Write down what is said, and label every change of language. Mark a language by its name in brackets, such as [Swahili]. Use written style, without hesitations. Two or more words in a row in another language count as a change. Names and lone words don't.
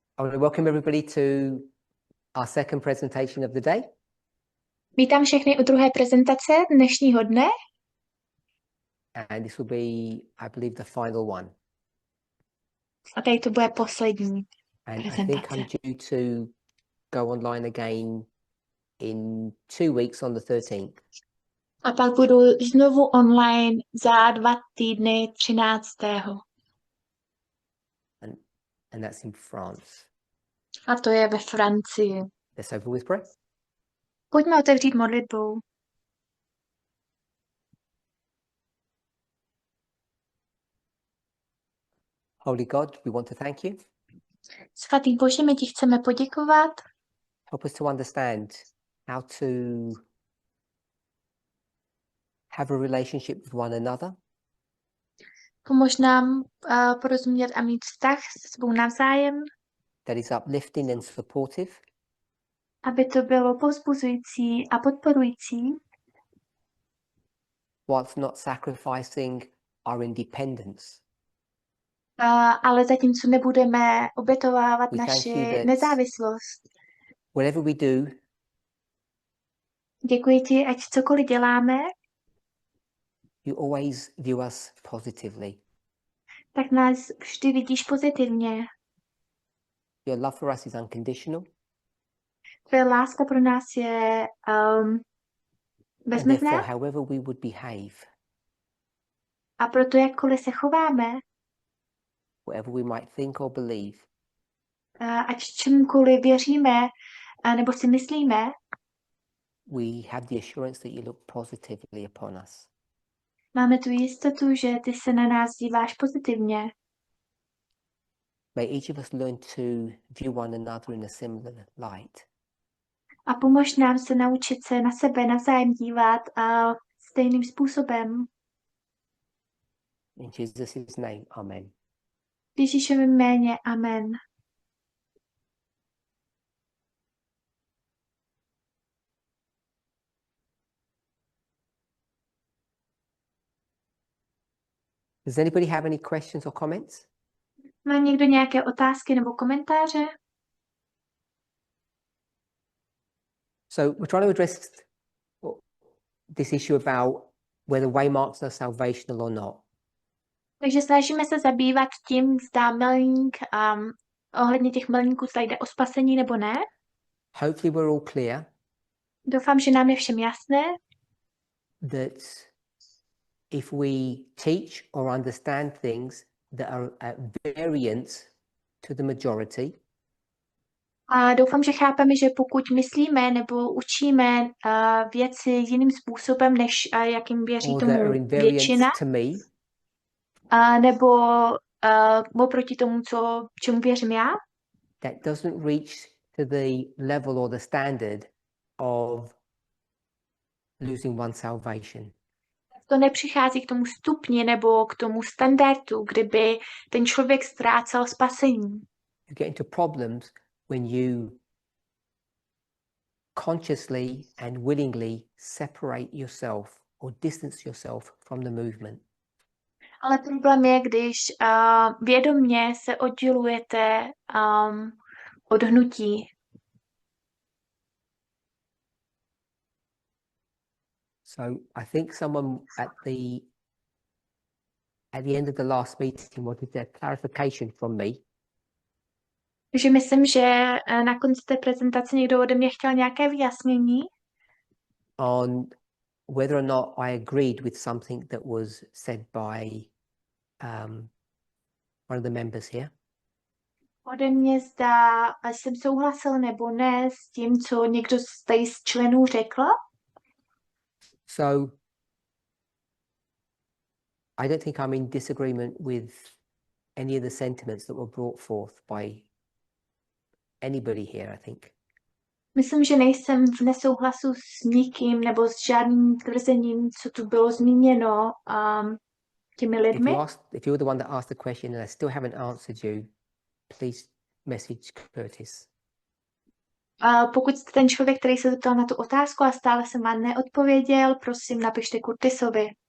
[English] I want to welcome everybody to our second presentation of the day. [Czech] Vítám všechny u druhé prezentace dnešního dne. [English] And this will be, I believe, the final one. [Czech] A tady to bude poslední [English] And I [Czech] prezentace. [English] think I'm due to go online again in 2 weeks on the 13th. [Czech] A pak budu znovu online za 2 týdny 13. [English] And that's in France. [Czech] A to je ve Francii. [English] Let's open with prayer. [Czech] Pojďme otevřít modlitbou. [English] Holy God, we want to thank you. [Czech] Svatý Bože, my ti chceme poděkovat. [English] Help us to understand how to have a relationship with one another. [Czech] Pomož nám porozumět a mít vztah se sebou navzájem, [English] That is uplifting and supportive. [Czech] aby to bylo povzbuzující a podporující, [English] Whilst not sacrificing our independence. [Czech] ale zatímco nebudeme obětovávat [English] We thank [Czech] naši [English] you that [Czech] nezávislost. [English] whatever we do, [Czech] Děkuji ti, ať cokoliv děláme, [English] you always view us positively. [Czech] tak nás vždy vidíš pozitivně. [English] Your love for us is unconditional. [Czech] Tvoje láska pro nás je [English] And [Czech] bezmezná [English] therefore, however we would behave, [Czech] a proto jakkoliv se chováme, [English] whatever we might think or believe, [Czech] ať čemukoliv věříme nebo si myslíme, [English] we have the assurance that you look positively upon us. [Czech] máme tu jistotu, že ty se na nás díváš pozitivně. [English] May each of us learn to view one another in a similar light. [Czech] A pomož nám se naučit se na sebe navzájem dívat stejným způsobem. [English] In Jesus' name, amen. [Czech] V Ježíšově jméně, amen. [English] Does anybody have any questions or comments? [Czech] Má někdo nějaké otázky nebo komentáře? [English] So we're trying to address this issue about whether waymarks are salvational or not. [Czech] Takže snažíme se zabývat tím, zda milník, ohledně těch milníků, zda jde o spasení nebo ne. [English] Hopefully we're all clear [Czech] Doufám, že nám je všem jasné, [English] that if we teach or understand things that are at variance to the majority, [Czech] a doufám, že chápeme, že pokud myslíme nebo učíme věci jiným způsobem, než jakým věří [English] or that are [Czech] tomu [English] in variance [Czech] většina, [English] to me, [Czech] nebo oproti tomu, čemu věřím já, [English] that doesn't reach to the level or the standard of losing one's salvation. [Czech] to nepřichází k tomu stupni nebo k tomu standardu, kdyby ten člověk ztrácel spasení. [English] You get into problems when you consciously and willingly separate yourself or distance yourself from the movement. [Czech] Ale problém je, když vědomně se oddělujete od hnutí. [English] So I think someone at the end of the last meeting wanted a clarification from me. [Czech] Takže myslím, že na konci té prezentace někdo ode mě chtěl nějaké vyjasnění [English] On whether or not I agreed with something that was said by one of the members here. [Czech] ode mě, zda jsem souhlasil nebo ne s tím, co někdo z členů řekl. [English] So I don't think I'm in disagreement with any of the sentiments that were brought forth by anybody here, I think. [Czech] Myslím, že nejsem v nesouhlasu s nikým nebo s žádným tvrzením, co tu bylo zmíněno těmi lidmi. [English] If you're the one that asked the question and I still haven't answered you, please message Curtis. [Czech] Pokud jste ten člověk, který se zeptal na tu otázku a stále jsem vám neodpověděl, prosím, napište Curtisovi.